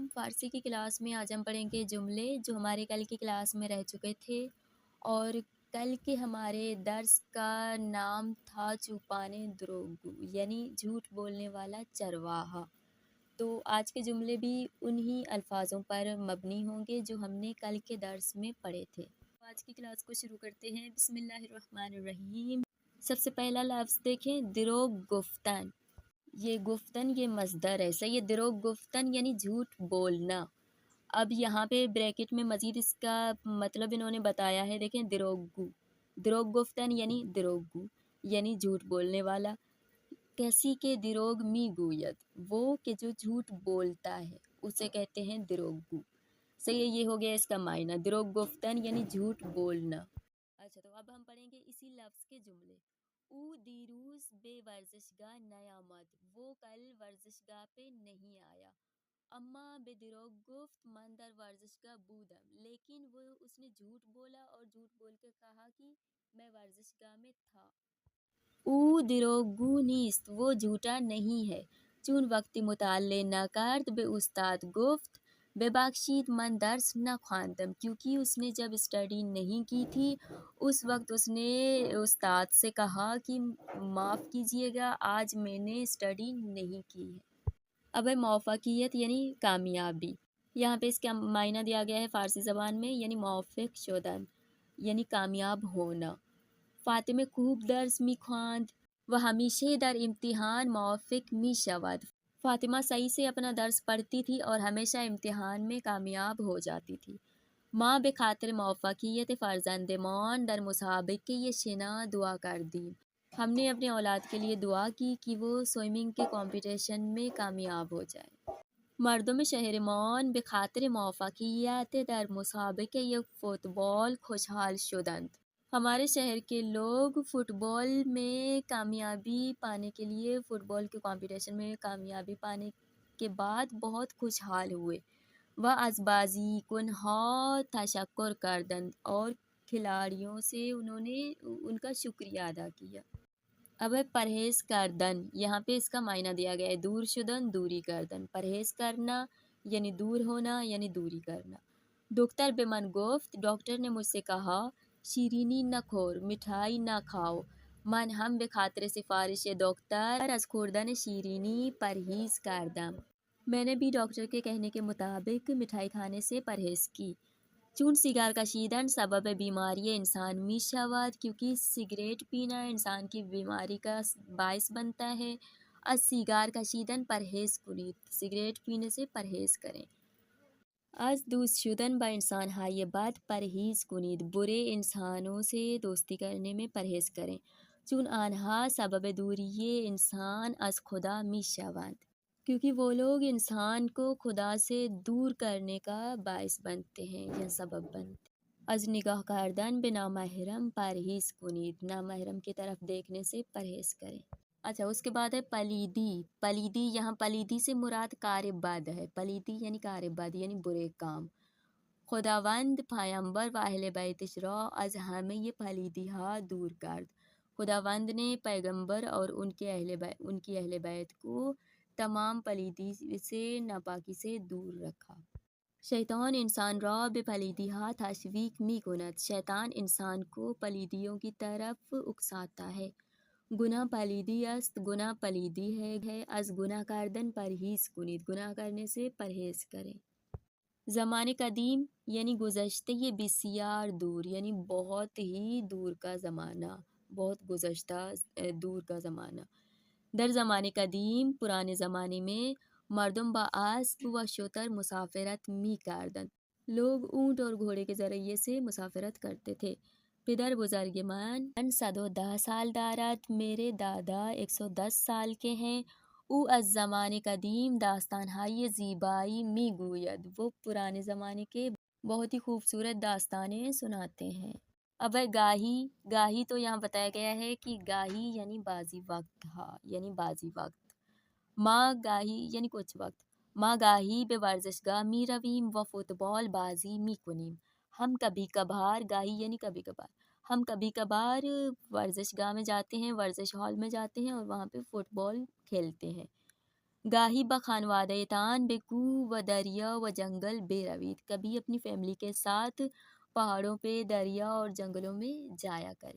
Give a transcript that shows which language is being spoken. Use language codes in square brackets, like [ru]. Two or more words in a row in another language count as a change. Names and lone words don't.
[ur] فارسی کی کلاس میں آج ہم پڑھیں گے جملے جو ہمارے کل کی کلاس میں رہ چکے تھے، اور کل کے ہمارے درس کا نام تھا [fa] چوپانے دروغگو، [ur] یعنی جھوٹ بولنے والا چرواہا۔ تو آج کے جملے بھی انہی الفاظوں پر مبنی ہوں گے جو ہم نے کل کے درس میں پڑھے تھے۔ آج کی کلاس کو شروع کرتے ہیں۔ بسم اللہ الرحمن الرحیم۔ سب سے پہلا لفظ دیکھیں، [fa] دروغ گفتن۔ [ur] یہ گفتن یہ مصدر ہے، صحیح ہے۔ [fa] دروغ گفتن [ur] یعنی جھوٹ بولنا۔ اب یہاں پہ بریکٹ میں مزید اس کا مطلب انہوں نے بتایا ہے، دیکھیں، دروغگو، [fa] دروغ گفتن [ur] یعنی دروغگو یعنی جھوٹ بولنے والا۔ [fa] کسی کے دروغ می گوید، [ur] وہ کہ جو جھوٹ بولتا ہے اسے کہتے ہیں دروغگو۔ صحیح ہے، یہ ہو گیا اس کا معنی، [fa] دروغ گفتن [ur] یعنی جھوٹ بولنا۔ اچھا، تو اب ہم پڑھیں گے اسی لفظ کے جملے۔ [fa] او دیروز بے ورزشگاہ نیامد، [ur] وہ کل ورزشگاہ پہ نہیں آیا۔ [fa] اما بے دروغ گفت من در ورزشگاہ بودم، [ur] لیکن اس نے جھوٹ بولا اور جھوٹ بول کے کہا کہ میں ورزشگاہ میں تھا۔ [fa] او دروغگو نیست، [ur] وہ جھوٹا نہیں ہے، [fa] چون وقتی مطالعے نہ کرد بے استاد گفت ببخشید من درس نہ خواندم، [ur] کیونکہ اس نے جب اسٹڈی نہیں کی تھی اس وقت اس نے استاد سے کہا کہ معاف کیجیے گا، آج میں نے اسٹڈی نہیں کی ہے۔ اب ہے موفقیت یعنی کامیابی۔ یہاں پہ اس کا معنی دیا گیا ہے فارسی زبان میں، یعنی [fa] موفق شدن [ur] یعنی کامیاب ہونا۔ [fa] فاطمه خوب درس می‌خواند و ہمیشہ در امتحان موفق می‌شود، [ur] فاطمہ صحیح سے اپنا درس پڑھتی تھی اور ہمیشہ امتحان میں کامیاب ہو جاتی تھی۔ [fa] ماں به خاطر موفقیت فرزندمان در مسابقه شنا دعا کردیم، [ur] ہم نے اپنے اولاد کے لیے دعا کی کہ وہ سوئمنگ کے کمپٹیشن میں کامیاب ہو جائے۔ [fa] مردم شہرمان به خاطر موفقیت در مسابقه فوتبال خوشحال شدند، [ur] ہمارے شہر کے لوگ فٹ بال میں کامیابی پانے کے لیے، فٹ بال کے کمپٹیشن میں کامیابی پانے کے بعد بہت خوشحال ہوئے۔ [fa] وہ از بازیکنها تشکر کردند، [ur] اور کھلاڑیوں سے انہوں نے ان کا شکریہ ادا کیا۔ اب ہے [fa] پرہیز کردن، [ur] یہاں پہ اس کا معنی دیا گیا ہے [fa] دور شدن، دوری کردن۔ [ur] پرہیز کرنا یعنی دور ہونا یعنی دوری کرنا۔ [fa] دکتر به من گفت، [ur] ڈاکٹر نے مجھ سے کہا، [fa] شیرینی نہ خور، [ur] مٹھائی نہ کھاؤ، [fa] من ہم به خاطر سفارش دکتر از خوردن شیرینی پرہیز کردم، [ur] میں نے بھی ڈاکٹر کے کہنے کے مطابق مٹھائی کھانے سے پرہیز کی۔ [fa] چون سیگار کشیدن سبب بیماری انسان می شود، [ur] کیونکہ سگریٹ پینا انسان کی بیماری کا باعث بنتا ہے۔ [fa] از سیگار کشیدن پرہیز کنید، [ur] سگریٹ پینے سے پرہیز کریں۔ [fa] از دوست شدن با انسان های بد پرہیز کنید، [ur] برے انسانوں سے دوستی کرنے میں پرہیز کریں، [fa] چون آنها سبب دوری انسان از خدا می شوند، [ur] کیونکہ وہ لوگ انسان کو خدا سے دور کرنے کا باعث بنتے ہیں یا سبب بنتے ہیں۔ [fa] از نگاہ کردن به نامحرم پرہیز کنید، [ur] نامحرم کی طرف دیکھنے سے پرہیز کریں۔ اچھا، اس کے بعد ہے پلیدی۔ پلیدی، یہاں پلیدی سے مراد [fa] کار بد [ur] ہے، پلیدی یعنی [fa] کار بد [ur] یعنی برے کام۔ [fa] خداوند پیامبر و اہل بیتش را از همه پلیدی ها دور کرد، [ur] خداوند نے پیغمبر اور ان کی اہل بیت کو تمام پلیدی سے، ناپاکی سے دور رکھا۔ [fa] شیطان انسان را به پلیدی ها تشویق می کند، [ur] شیطان انسان کو پلیدیوں کی طرف اکساتا ہے۔ [fa] گناہ پلیدی است، [ur] گناہ پلیدی ہے، [fa] از گناہ کردن پرہیز کنید، [ur] گناہ کرنے سے پرہیز کریں۔ [fa] زمان قدیم [ur] یعنی [fa] گزشتہ بسیار دور [ur] یعنی بہت ہی دور کا زمانہ، بہت گزشتہ دور کا زمانہ۔ [fa] در زمان قدیم، [ur] پرانے زمانے میں، [fa] مردم با اسب و شتر مسافرت می کردند، [ur] لوگ اونٹ اور گھوڑے کے ذریعے سے مسافرت کرتے تھے۔ [fa] پدر بزرگ من 110 سال دارد، [ur] میرے دادا 110 سال کے ہیں۔ [fa] او از زمان قدیم داستانهای زیبایی می گوید، [ur] وہ پرانے زمانے کے بہت ہی خوبصورت داستانیں سناتے ہیں۔ اب ہے گاہی۔ گاہی تو یہاں بتایا گیا ہے کہ گاہی یعنی بعضی وقت، یعنی بعضی وقت۔ [fa] ما گاہی [ur] یعنی کچھ وقت، [fa] ما گاہی به ورزشگاه می رویم و فوتبال بازی می کنیم، [ur] ہم کبھی کبھار، گاہی یعنی کبھی کبھار، ہم کبھی کبھار ورزش گاہ میں جاتے ہیں، ورزش ہال میں جاتے ہیں اور وہاں پہ فٹ بال کھیلتے ہیں۔ [fa] گاہی بخانوادہ تان بے کو و دریا و جنگل بے روید، [ur] کبھی اپنی فیملی کے ساتھ پہاڑوں پہ، دریا اور جنگلوں میں جایا کریں۔